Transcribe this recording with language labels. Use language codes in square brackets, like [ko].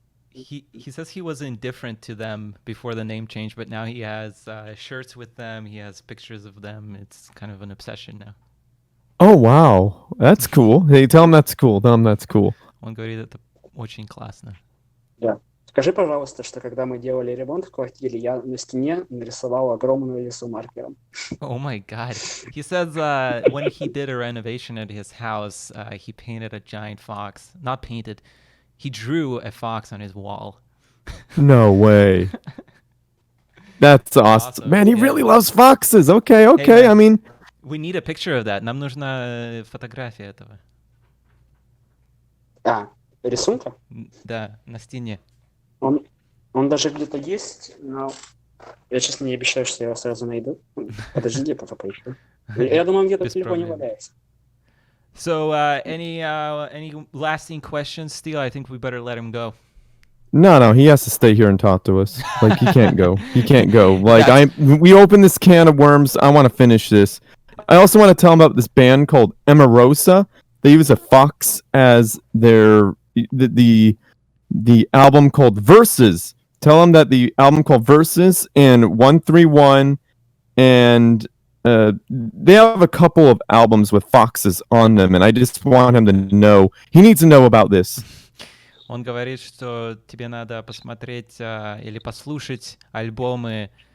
[en] He says he was indifferent to them before the name change, but now he has shirts with them. He has pictures of them. It's kind of an obsession now. Oh wow, that's cool. Hey, tell him that's cool. [ru] Он говорит, это очень классно. Да. Скажи, пожалуйста, что когда мы делали ремонт в квартире, я на стене нарисовал огромную лису маркером. [en] Oh my God. He says when he did a renovation at his house, he painted a giant fox. Not painted. He drew a fox on his wall. No way. That's awesome. Man, he really loves foxes. Okay. Hey, I mean, we need a picture of that. [ru] Нам нужна фотография этого. Рисунка? Да, на стене. Он даже где-то есть, но я, честно, не обещаю, что я его сразу найду. Подожди, я пока поищу. Я думаю, он где-то в телефоне валяется. [en] So, any lasting questions, Steele? I think we better let him go. No, he has to stay here and talk to us. Like, he can't go. Like, we opened this can of worms. I want to finish this. I also want to tell him about this band called Emarosa. They use a fox as their the album called Versus. Tell him that the album called Versus and 131 and they have a couple of albums with foxes on them, and I just want him to know. He needs to know about this. [ru] Он говорит, что тебе надо посмотреть или послушать альбомы.